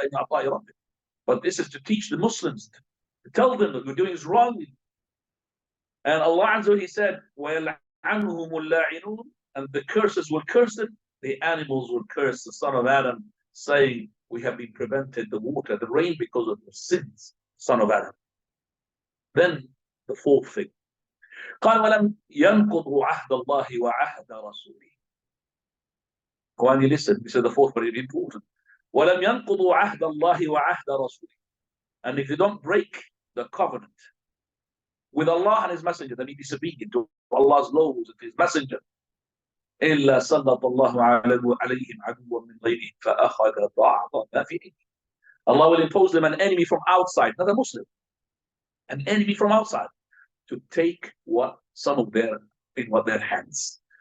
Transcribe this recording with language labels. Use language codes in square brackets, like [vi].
[en] But this is to teach the Muslims, to tell them that what we're doing is wrong. And Allah Azza wa Jal, He said, [ar] وَيَلْعَنُهُمُ اللَّاعِنُونَ, [en] and the curses will curse them, the animals will curse the son of Adam, saying, we have been prevented the water, the rain, because of the sins, son of Adam. Then the fourth thing, [ar] قال ولم ينقضوا عهد الله وعهد رسوله. [en] When you listen, this is the fourth, very important. [ar] ولم ينقضوا عهد الله وعهد رسوله. [en] And if they don't break the covenant with Allah and His Messenger, then be disobedient to Allah's laws and His Messenger, [ar] إلا سلط الله عليهم عدوا من غيرهم فأخذ بعض ما فيه. [en] Allah will impose them an enemy from outside, not a Muslim, an enemy from outside, to take some of their hands.